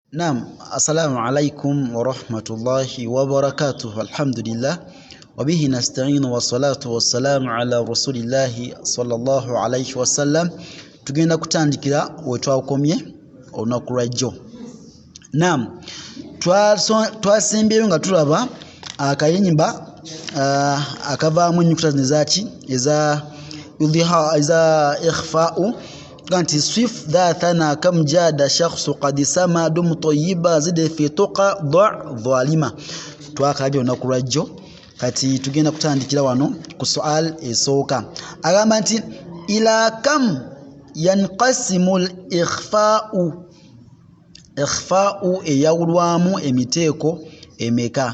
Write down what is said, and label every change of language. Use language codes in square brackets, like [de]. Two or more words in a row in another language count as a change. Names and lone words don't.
[ar] نعم، السلام عليكم ورحمة الله وبركاته. الحمد لله وبه نستعين والصلاة والسلام على رسول الله صلى الله عليه وسلم. [lg] Tugenda kutandikira we twakomye olunaku lwajjo. Naam, twasembeyo nga tulaba akayimba akavaamu ennyukuta zaki eza ikhfa'u ganti [ar] صف ذا ثنا كم جاد شخص قد سما دم طيبا زد في تقى ضع ظالما. [lg] Twakabye olunaku lwajjo, kati tugenda kutandikira wano ku sual esooka. Agamba nti [ar] إلى كم ينقسم الإخفاء, [lg] ikhfa'u eyawulwamu emiteeko emeka.